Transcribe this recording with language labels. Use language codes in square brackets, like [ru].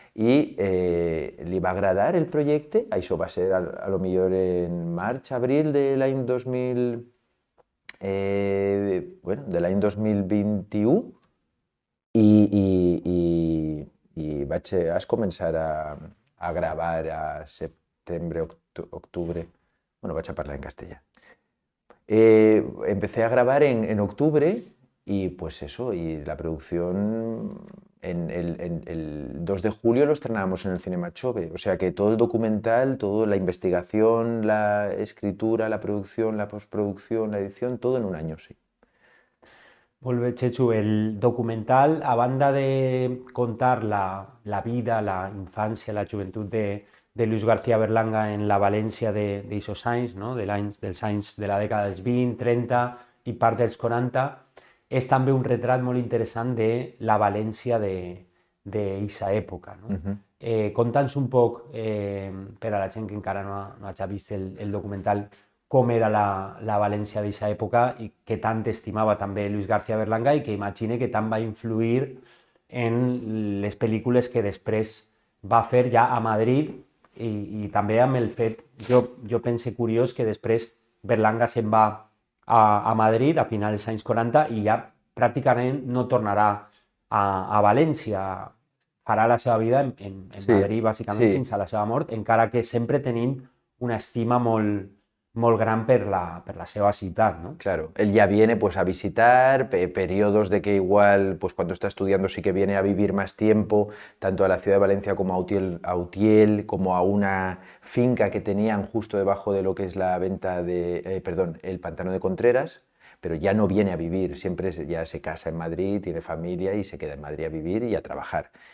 [ca] I li va agradar el projecte, això va ser a lo millor en març, abril de l'any 2021 i vaig començar a gravar a setembre, octubre, bueno, vaig a parlar en castellà. [es] Empecé a grabar en octubre y pues eso, y la producción el 2 de julio lo estrenábamos en el Cinema Chove, o sea que todo el documental, toda la investigación, la escritura, la producción, la postproducción, la edición, todo en un año, sí. [ca] Molt bé, Chechu, el documental, a banda de contar la vida, la infància, la joventut de Luis García Berlanga en la València d'aixòs anys, no? dels anys de la dècada dels 20, 30 i part dels 40, és també un retrat molt interessant de la València d'aquesta època, no? Conta'ns un poc, per a la gent que encara no hagi vist el documental, com era la València d'aquesta època i que tant estimava també Luis García Berlanga i que imagine que tant va influir en les pel·lícules que després va fer ja a Madrid i també amb el fet, jo pense curiós, que després Berlanga se'n va a Madrid a finals dels anys 40 i ja pràcticament no tornarà a València. Farà la seva vida en Madrid, bàsicament, fins a la seva mort, encara que sempre tenint una estima molt gran per la seva ciutat, ¿no? [es] Claro, él ya viene pues a visitar, periodos de que igual pues cuando está estudiando sí que viene a vivir más tiempo, tanto a la ciudad de Valencia como a Utiel, como a una finca que tenían justo debajo de lo que es la venta el pantano de Contreras, pero ya no viene a vivir, siempre ya se casa en Madrid, tiene familia y se queda en Madrid a vivir y a trabajar.